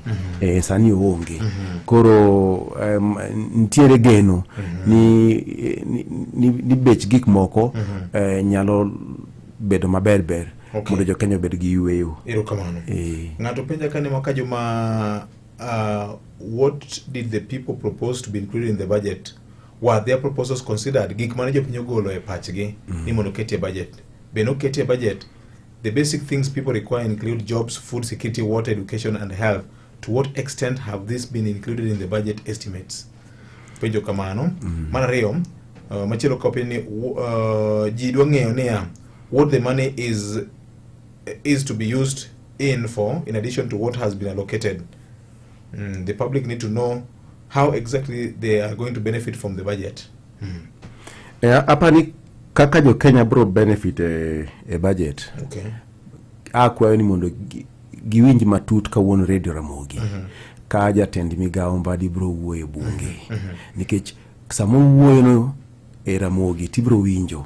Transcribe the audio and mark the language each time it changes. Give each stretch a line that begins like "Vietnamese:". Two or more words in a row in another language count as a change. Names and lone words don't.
Luo (Kenya and Tanzania): Sani onge. Koro nitiere geno ni bech gik moko nyalo bedo maber. Mondo jo Kenya bed gi yueyo. Erokamano. Ng'ato penja kane maka joma
English: what did the people propose to be included in the budget? Were their proposals considered?
Luo (Kenya and Tanzania): Gik mane jopiny ogolo e pachgi ni mondo ketie budget. Be no ketie budget.
English: The basic things people require include jobs, food security, water, education and health. To what extent have this been included in the budget estimates?
Luo (Kenya and Tanzania): Penjo kamano. Manariyo, machelo kopya ni ji dwa ng'eyo niya
English: what the money is to be used in addition to what has been allocated. The public need to know how exactly they are going to benefit from the budget.
Luo (Kenya and Tanzania): Hapa ni kaka jo Kenya bro benefit e budget. Okay. Akwayo ni mondo giwinj matut ka won Radio Ramogi. Ka Jatend Migao Mbadi bro wuoyo bunge. Nikech samo wuoyo no e Ramogi ti bro winjo.